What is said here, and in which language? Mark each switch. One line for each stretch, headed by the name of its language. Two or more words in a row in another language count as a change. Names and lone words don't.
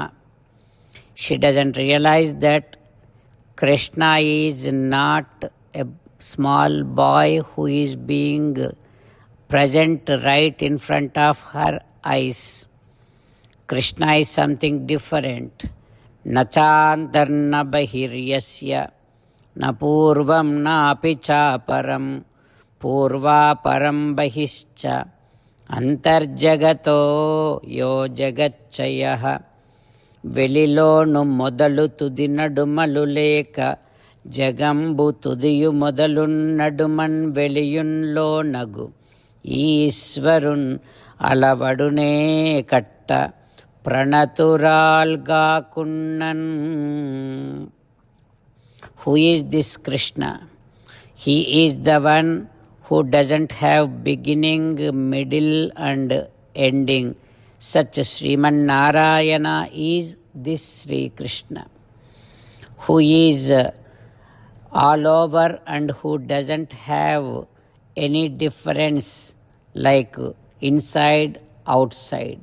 English: She doesn't realize that Krishna is not a small boy who is being present right in front of her eyes. Krishna is something different.
Sanskrit: नचान्तर्न बहिर्यस्य न पूर्वं न अपिच परं पूर्व परं बहिश्च अन्तर्जगतो यो जगच्चयः.
Telugu: వెలిలోను మొదలు తుది నడుమలు లేక జగంబు తుదియు మొదలున్నడుమన్ వెలియున్లో నగు ఈశ్వరున్ అలవడునే కట్ట ప్రణతురాల్గాకున్నన్.
English: Who is this Krishna? He is the one who doesn't have beginning, middle and ending. Such Sriman Narayana is this Sri Krishna, who is all over and who doesn't have any difference like inside, outside.